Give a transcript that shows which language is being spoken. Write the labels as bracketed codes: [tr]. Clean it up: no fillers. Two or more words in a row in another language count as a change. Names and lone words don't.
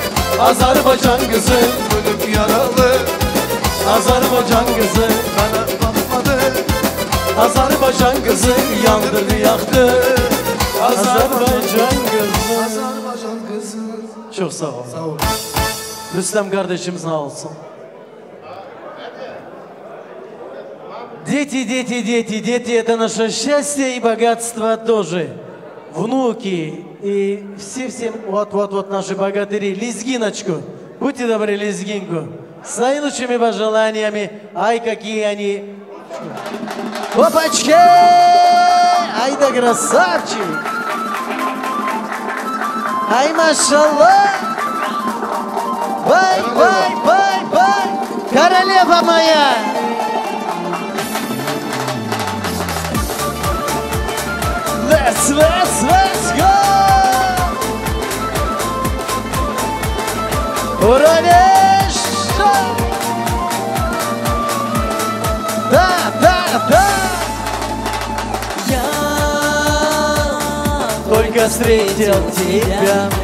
[az] Azerbaycan kızı gülüm yaralı Azerbaycan kızı bana bakmadı Azerbaycan kızı yandırdı yaktı Azerbaycan kızı. Azerbaycan kızı [tr] Çok sağ ol. Sağ ol. Rüstem kardeşim sağ olsun. [ru] Дети, дети, дети, дети – это наше счастье и богатство тоже. Внуки и все вот наши богатыри. Лезгиночку. Будьте добры, лезгинку. С наилучшими пожеланиями. Ай, какие они. Опачки! Ай да красавчик! Ай, машаллах! Бай, бай, бай, бай! Королева моя! [en] Let's go! [ru] Уравнешься! Да! Я только встретил тебя.